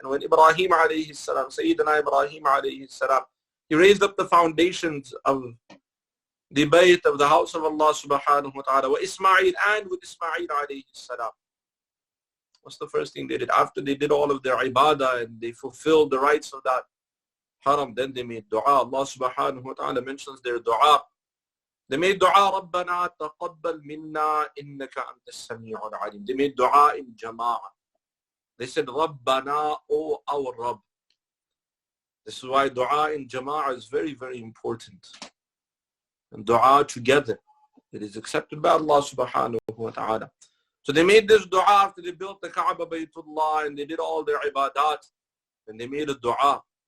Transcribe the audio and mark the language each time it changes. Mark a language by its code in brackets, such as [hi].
[en] And when Ibrahim alayhi salam, Sayyidina Ibrahim alayhi salam, he raised up the foundations of the bayt of the house of Allah subhanahu wa ta'ala, وَإِسْمَاعِيلُ, and with Ismail alayhi salam. What's the first thing they did? After they did all of their ibadah and they fulfilled the rights of that haram, then they made dua. Allah subhanahu wa ta'ala mentions their dua. They made dua, [ar] رَبَّنَا تَقَبَّلْ مِنَّا إِنَّكَ أَنْتَ السَّمِيعُ الْعَلِيمُ. [en] They made dua in jama'ah. They said, رَبَّنَا, O our Rabb. This is why dua in jama'ah is very, very important. And dua together, it is accepted by Allah subhanahu wa ta'ala. So they made this dua after they built the Kaaba Baytullah and they did all their ibadat. And they made a dua.